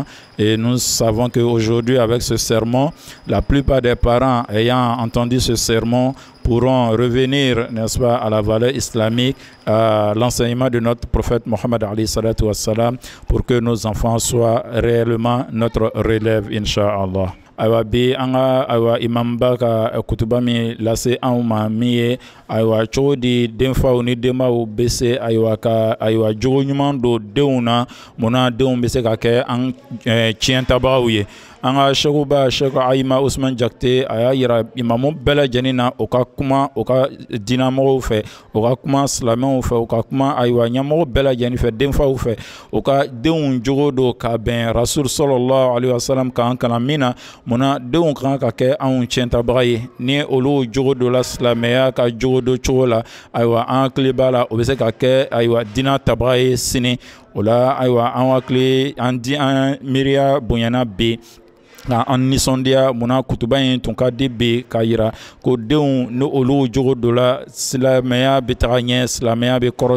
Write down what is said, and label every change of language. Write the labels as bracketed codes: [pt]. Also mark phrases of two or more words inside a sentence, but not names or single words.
[fr] Et nous savons qu'aujourd'hui, avec ce sermon, la plupart des parents ayant entendu ce sermon pourront revenir, n'est-ce pas, à la valeur islamique, à l'enseignement de notre prophète Mohammed [ar] عليه الصلاة والسلام, [fr] pour que nos enfants soient réellement notre relève, [ar] إن شاء الله. [bm] Aywa bi anga aywa imam ba ka kutuba mi lase an ma mi ye aywa cogo di denfaw ni denbaw bɛ se aywa ka aywa jogo ɲuman don denw na munna denw bɛ se ka kɛ an tiɲɛtabagaw ye. An ka sɛkuba Sɛku Ayima Usman Jakite a y'a yira imamu bɛɛ lajɛlen na o ka kuma o ka diinɛmɔgɔw fɛ, o ka kuma silamɛw fɛ, o ka kuma aywa ɲɛmɔgɔ bɛɛ lajɛlen fɛ, denfaw fɛ, o ka denw jogo don ka bɛn Rasul [ar] صلى الله عليه وسلم [bm] kan kalan min na munna denw kan ka kɛ anw tiɲɛtabaga ye. Ni olu jogo dɔ la silamɛya ka jogo dɔ cogo la aywa an hakili b'a la o bɛ se ka kɛ aywa diinɛ tabaga ye sini. O la aywa an hakili an miiriya bonyana bi an nisɔndiya munna kutuba in tun ka di bi k'a yira ko denw ni olu jogo dɔ la silamɛya bɛ taga ɲɛ, silamɛya bɛ kɔrɔta.